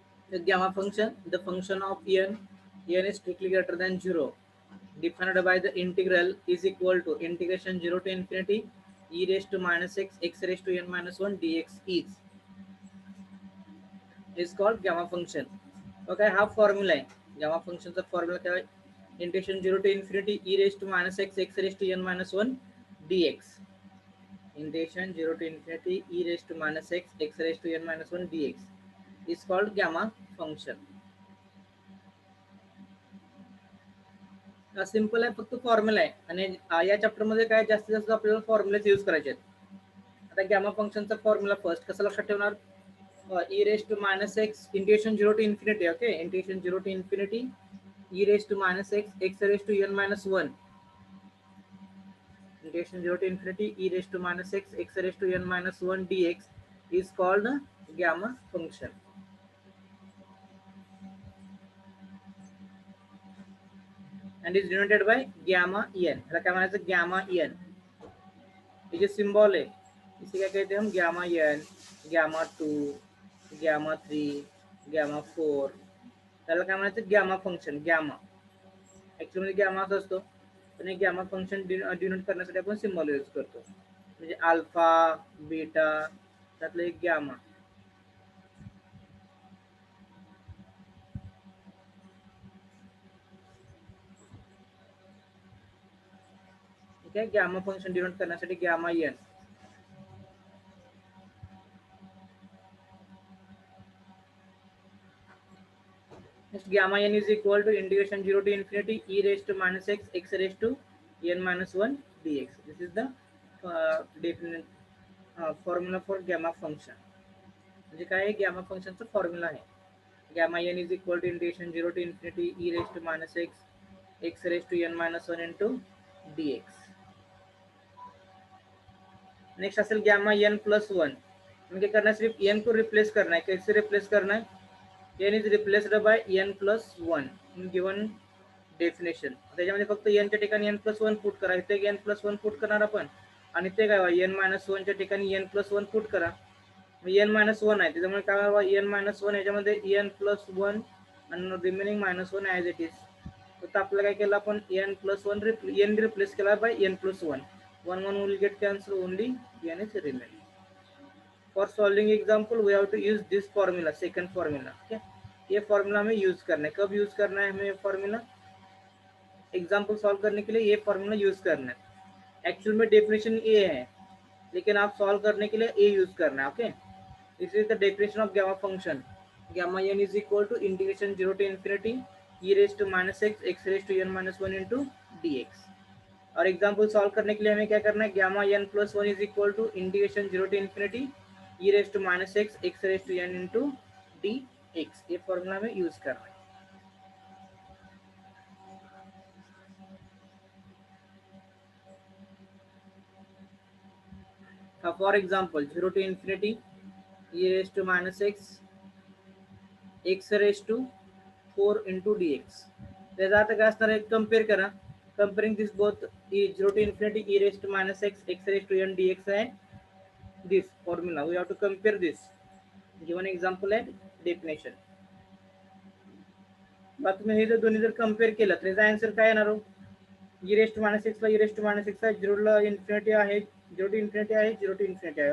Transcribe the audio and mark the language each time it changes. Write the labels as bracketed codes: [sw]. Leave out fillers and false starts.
[en] The gamma function, the function of n is strictly greater than 0, defined by the integral is equal to integration 0 to infinity e raised to minus x raised to n minus 1 dx is called gamma function. [mr] Okay, हा formula आहे gamma फंक्शनचा. Formula काय आहे, [en] Integration 0 to infinity e raised to minus x raised to n minus 1 dx. Integration 0 to infinity e raised to minus x raised to n minus 1 dx is called gamma function. [mr] Simple आहे, फक्त formula आहे. आणि या chapter मध्ये काय जास्तीत जास्त आपल्याला फॉर्म्युलेच यूज करायचे आहेत. आता गॅमा फंक्शनचा फॉर्म्युला फर्स्ट कसं लक्षात ठेवणार, [en] e raised to minus x integration 0 to infinity. Okay, integration 0 to infinity e raised to minus x raised to n minus 1. Integration 0 to infinity e raised to minus x raised to n minus 1 dx is called gamma function. And is denoted by gamma n. [mr] ह्याला काय म्हणायचं, gamma n. [hi] ये जो symbol है इसे क्या कहते हैं हम, [mr] gamma N, gamma 2, gamma 3, gamma 4. त्याला काय म्हणायचं, gamma function. Gamma actually gamma असं असतो, आणि गॅमा फंक्शन डिनोट करण्यासाठी आपण सिम्बॉल यूज करतो, म्हणजे अल्फा बीटा त्यातलं एक गॅमा. ठीक आहे, गॅमा फंक्शन डिनोट करण्यासाठी gamma N. [en] Next, gamma n is equal to integration 0 to infinity e raised to minus x x raised to n minus 1 dx. This is the definite formula for gamma function. [mr] म्हणजे काय आहे, gamma फंक्शनचा formula आहे. [en] Gamma n is equal to integration 0 to infinity e raised to minus x x raised to n minus 1 into dx. [mr] Next असेल gamma n plus 1. [hi] म्हणजे करना सिर्फ n को रिप्लेस करना है. कैसे रिप्लेस करना है? [en] n is replaced by n plus 1 in given definition. [mr] त्याच्यामध्ये फक्त n च्या ठिकाणी n plus 1 पुट करा. इथे n plus 1 पुट करणार आपण आणि ते काय व्हावं, n minus 1 च्या ठिकाणी n plus 1 पुट करा. n minus 1 आहे त्याच्यामुळे काय व्हावं, n minus 1 याच्यामध्ये n plus 1 आणि remaining minus 1 as it is. तर आपल्याला काय केलं, आपण n plus 1 n रिप्लेस केला bye n plus 1. [en] 1 1 will get cancelled, only n is remaining. For solving example we have to use this formula, second formula. [hi] Okay, ये formula हमें use करना है. कब यूज करना है हमें फॉर्मूला? एग्जाम्पल सॉल्व करने के लिए ये फॉर्मूला यूज करना है. एक्चुअल में डेफिनेशन ए है, लेकिन आप सॉल्व करने के लिए ए यूज करना है. [en] Okay, this is the definition of gamma function. Gamma n is equal to integration 0 to infinity e raise to minus x x raise to n minus 1 into dx. [hi] और example solve करने के लिए हमें क्या करना है, gamma N plus 1 [en] Is equal to integration 0 to infinity e raise to minus x x raise to n into dx. [hi] ये formula में यूज करना है. [en] For example 0 to infinity e raise to minus x x raise to 4 into dx. [mr] त्याचा अर्थ काय असणार आहे, compare करा. [en] comparing this both 0 to infinity e raise to minus x x raise to n dx [mr] है [en] this formula. We have to compare this. Given example and definition. [mr] बात तुम्ही हे जर दोन्ही जर कंपेअर केलं तर याचा आन्सर काय येणार हो, e raise to minus x ला e raise to minus x आहे, 0 ला इन्फिनिटी आहे 0 टू इन्फिनिटी आहे 0 टू इन्फिनिटी आहे.